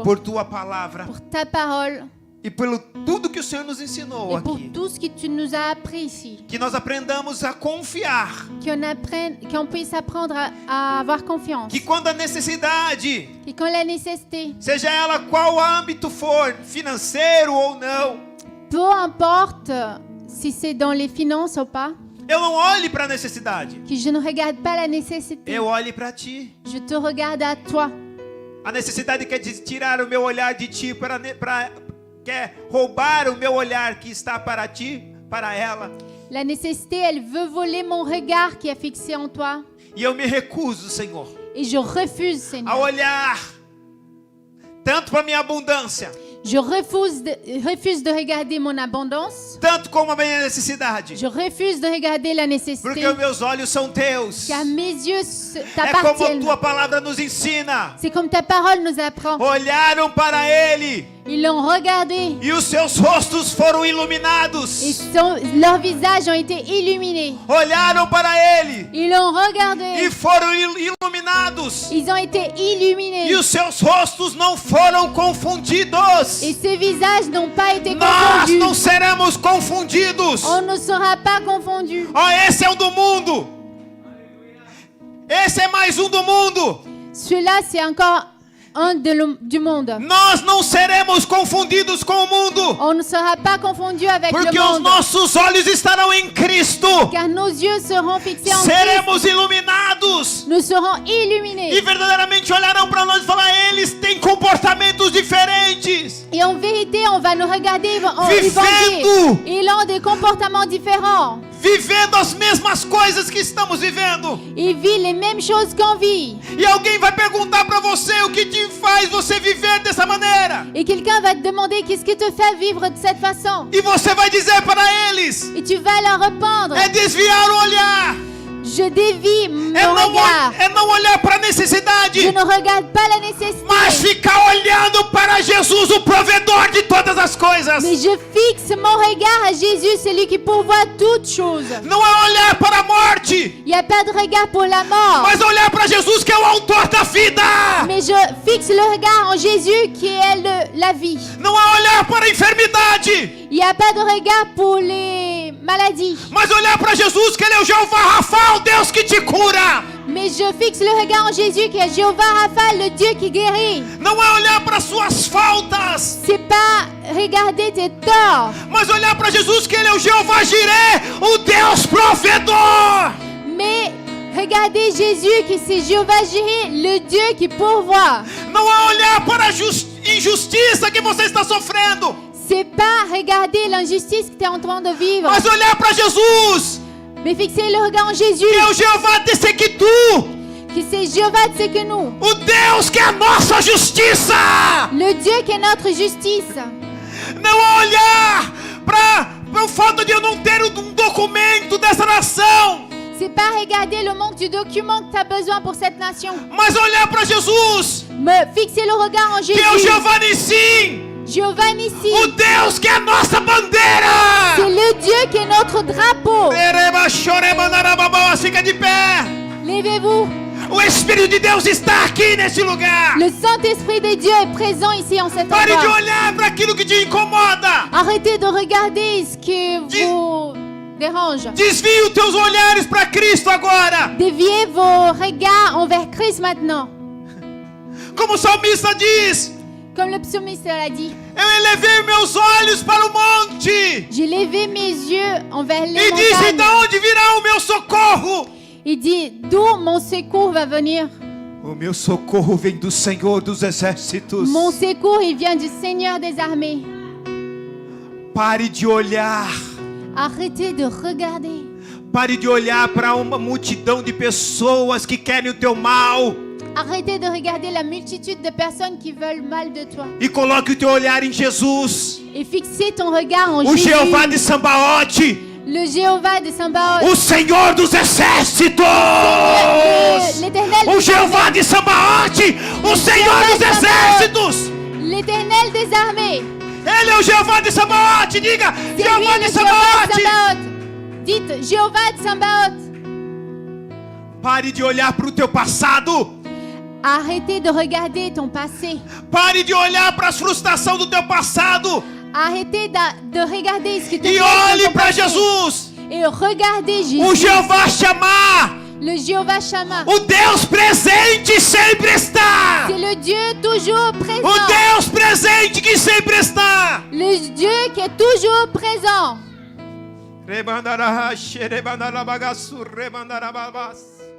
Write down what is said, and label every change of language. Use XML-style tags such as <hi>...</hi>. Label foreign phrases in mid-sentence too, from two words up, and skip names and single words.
<pt>por tua palavra</pt> <fr>pour ta parole</fr> <pt>e pelo tudo que o Senhor nos ensinou</pt> <fr>et pour</fr> <pt>aqui.</pt> <fr>tout ce que tu nous as appris ici.</fr> <pt>Que nós aprendamos a confiar.</pt> <fr>Qu'on puisse apprendre à avoir confiance.</fr> <pt>Que quando a necessidade,</pt> <fr>Et quand la nécessité,</fr> <pt>seja ela qual âmbito for, financeiro ou não,</pt> <fr>peu importe si c'est dans les finances ou pas,</fr> <pt>eu não olhe para a necessidade.</pt> <fr>que je ne regarde pas la nécessité.</fr> <pt>Eu olhe para ti.</pt> <fr>Je te regarde à toi.</fr> <pt>A necessidade quer tirar o meu olhar de ti, quer roubar o meu olhar que está para ti, para ela.</pt> <fr>La nécessité, elle veut voler mon regard qui est fixé en toi.</fr> <pt>E eu me recuso, Senhor,</pt> <fr>Et je refuse,</fr> <pt>a</pt> <fr>Seigneur.</fr> <pt>olhar tanto para minha abundância,</pt> <fr>Je refuse de regarder mon abondance.</fr> <pt>tanto como a minha necessidade.</pt> <fr>Je refuse de regarder la nécessité.</fr> <pt>Porque os meus olhos são teus.</pt> <fr>Car mes yeux</fr> <pt>É como a</pt> <fr>t'appartiennent.</fr> <pt>tua palavra nos ensina.</pt> <fr>C'est comme ta parole nous apprend.</fr> <pt>Olharam para ele</pt> <fr>Ils l'ont regardé.</fr> <pt>e os seus rostos foram</pt> <fr>Et</fr> <pt>iluminados.</pt> <fr>leurs visages ont été illuminés.</fr> <pt>Olharam para ele</pt> <fr>Ils l'ont regardé.</fr> <pt>e foram iluminados.</pt> <fr>Ils ont été illuminés.</fr> <pt>E os seus rostos não foram confundidos.</pt> <fr>Et ces visages n'ont pas été</fr> <pt>Nós</pt> <fr>confondus.</fr> <pt>não seremos confundidos.</pt> <fr>On ne sera pas confondus.</fr> <pt>Ó, esse é o do mundo. Esse é mais um do mundo.</pt> <fr>Celui-là, c'est encore un du monde.</fr> <pt>Nós não seremos confundidos com o mundo.</pt> <fr>On ne sera pas confondu avec</fr> <pt>Porque</pt> <fr>le</fr> <pt>os</pt> <fr>monde.</fr> <pt>nossos olhos estarão em Cristo.</pt> <fr>Car nos yeux seront fixés en Christ.</fr> <pt>Seremos iluminados.</pt> <fr>Nous serons</fr> <pt>E</pt> <fr>illuminés.</fr> <pt>verdadeiramente olharão para nós e falar: eles têm comportamentos diferentes.</pt> <fr>Et en vérité, on va nous regarder, ils vont</fr> <pt>Vivendo.</pt> <fr>dire, ils ont des comportements différents.</fr> <pt>Vivendo as mesmas coisas que estamos vivendo.</pt> <fr>Ils vivent les mêmes choses qu'on vit.</fr> <pt>E alguém vai perguntar para você o que te faz você viver dessa maneira.</pt> <fr>Et quelqu'un va te demander qu'est-ce qui te fait vivre de cette façon.</fr> <pt>E você vai dizer para eles:</pt> <fr>Et tu vas leur répondre,</fr> <pt>é desviar o olhar.</pt> <fr>je dévie mon</fr> <pt>É</pt> <fr>regard.</fr> <pt>não olhar para a</pt> <fr>Je</fr> <pt>necessidade,</pt> <fr>ne regarde pas la nécessité.</fr> <pt>mas ficar olhando para Jesus, o provedor de todas as coisas.</pt> <fr>Mais je fixe mon regard à Jésus, celui qui pourvoit toutes choses.</fr> <pt>Não é olhar para a morte,</pt> <fr>Il n'y a pas de regard pour la mort.</fr> <pt>mas olhar para Jesus, que é o autor da vida.</pt> <fr>Mais je fixe le regard en Jésus qui est la vie.</fr> <pt>Não é olhar para a enfermidade,</pt> <fr>Il n'y a pas de regard pour les maladies.</fr> <pt>mas olhar para Jesus, que ele é o Jeová Rafa, o Deus que te cura.</pt> <fr>Mais je fixe le regard en Jésus qui est Jéhovah Rapha, le Dieu qui guérit.</fr> <pt>Não é olhar para suas faltas,</pt> <fr>C'est pas regarder tes torts,</fr> <pt>mas olhar para Jesus, que ele é o Jeová Jiré, o Deus provedor.</pt> <fr>mais regarder Jésus qui c'est Jéhovah Jireh, le Dieu qui pourvoit.</fr> <pt>Não é olhar para a injustiça que você está sofrendo,</pt> <fr>C'est pas regarder l'injustice que tu es en train de vivre,</fr> <pt>mas olhar para Jesus,</pt> <fr>mais fixer le regard en Jésus</fr> <pt>que é o Jeová Tessequitu,</pt> <fr>qui c'est Jéhovah Tsekenu,</fr> <pt>o Deus que é a nossa justiça.</pt> <fr>le Dieu qui est notre justice.</fr> <pt>Não é olhar para o fato de eu não ter um documento dessa nação,</pt> <fr>C'est pas regarder le manque du document que tu as besoin pour cette nation,</fr> <pt>mas olhar para Jesus,</pt> <fr>mais fixer le regard en</fr> <pt>que é o</pt> <fr>Jésus,</fr> <pt>Jeová Nissim,</pt> <fr>Jéhovah Nissi.</fr> <pt>o Deus que é a nossa bandeira.</pt> <fr>C'est le Dieu qui est notre drapeau. Ereba, choreba, narababá,</fr> <pt>fica de pé.</pt> <fr>Levez-vous.</fr> <pt>O Espírito de Deus está aqui nesse lugar.</pt> <fr>Le Saint-Esprit de Dieu est présent ici en cet</fr> <pt>Pare de</pt> <fr>endroit.</fr> <pt>olhar para aquilo que te incomoda.</pt> <fr>Arrêtez de regarder ce qui vous dérange.</fr> <pt>Desvie os teus olhares para Cristo agora.</pt> <fr>Déviez vos regards envers Christ maintenant.</fr> <pt>Como o salmista diz:</pt> <fr>Comme le psalmiste l'a dit.</fr> <pt>eu elevei meus olhos para o monte</pt> <fr>J'ai levé mes yeux envers les</fr> <pt>e disse:</pt> <fr>montagnes.</fr> <pt>de onde virá o meu socorro?</pt> <fr>Il dit, d'où mon secours va venir?</fr> <pt>O meu socorro vem do Senhor dos Exércitos.</pt> <fr>Mon secours, il vient du Seigneur des armées.</fr> <pt>Pare de olhar.</pt> <fr>Arrêtez de regarder.</fr> <pt>Pare de olhar para uma multidão de pessoas que querem o teu mal.</pt> <fr>Arrêtez de regarder la multitude de personnes qui veulent mal de toi.</fr> <pt>E coloque o teu olhar em Jesus,</pt> <fr>Et fixez ton regard en</fr> <pt>o</pt> <fr>Jésus,</fr> <pt>Jeová de Sambaote,</pt> <fr>le Jéhovah de Sabaoth,</fr> <pt>o Senhor dos Exércitos.</pt> <fr>l'Éternel</fr> <pt>O</pt> <fr>des</fr> <pt>Jeová</pt> <fr>armées,</fr> <pt>de Sambaote, o Senhor dos Exércitos.</pt> <fr>l'Éternel des armées.</fr> <pt>Ele é o Jeová de Sambaote. Diga:</pt> <fr>C'est</fr> <pt>Jeová</pt> <fr>lui</fr> <pt>de</pt> <fr>le Jéhovah de</fr> <pt>Sambaote.</pt> <fr>Sabaoth. Dites Jéhovah de Sabaoth.</fr> <pt>Pare de olhar para o teu passado.</pt> <fr>Arrêtez de regarder ton passé.</fr> <pt>Pare de olhar para as frustrações do teu passado</pt> <fr>Arrêtez de regarder ce qui te</fr> <pt>e</pt> <fr>blesse dans</fr> <pt>olhe</pt> <fr>ton</fr> <pt>para</pt> <fr>passé.</fr> <pt>Jesus,</pt> <fr>Et regardez</fr> <pt>o</pt> <fr>Jésus,</fr> <pt>Jeová Shammah,</pt> <fr>le Jéhovah Shammah.</fr> <pt>o Deus presente sempre está.</pt> <fr>C'est le Dieu toujours</fr> <pt>O</pt> <fr>présent.</fr> <pt>Deus presente que sempre está.</pt> <fr>Le Dieu qui est toujours présent. Rebandarahashe, rebandarabagasu, rebandarababas.</fr>